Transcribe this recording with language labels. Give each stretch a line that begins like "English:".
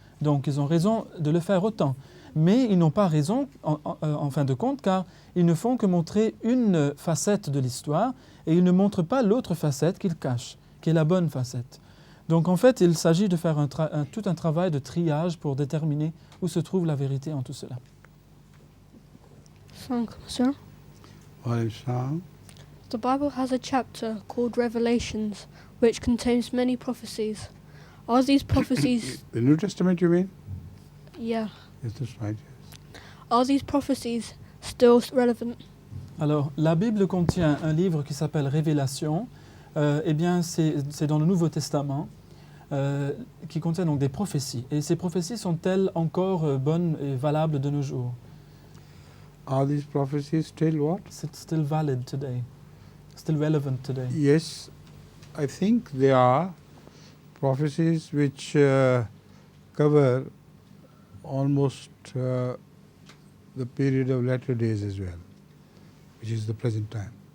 French: Donc ils ont raison de le faire autant. Mais ils n'ont pas raison en fin de compte, car ils ne font que montrer une facette de l'histoire et ils ne montrent pas l'autre facette qu'ils cachent, qui est la bonne facette. Donc en fait, il s'agit de faire tout un travail de triage pour déterminer où se trouve la vérité en tout cela.
English: Sir? The Bible has a chapter called Revelations, which contains many prophecies. Are these prophecies... The New Testament, you mean? Yeah. Yes, that's right. Yes. Are these prophecies still relevant?
French: Alors, la Bible contient un livre qui s'appelle Révélation. Eh bien, c'est dans le Nouveau Testament, qui contient donc des prophéties. Et ces prophéties sont-elles encore bonnes et valables de nos jours?
English: Are these prophecies still what? It's still valid today, still relevant today. Yes, I think they are prophecies which cover almost the period of latter days as well, which is the present time.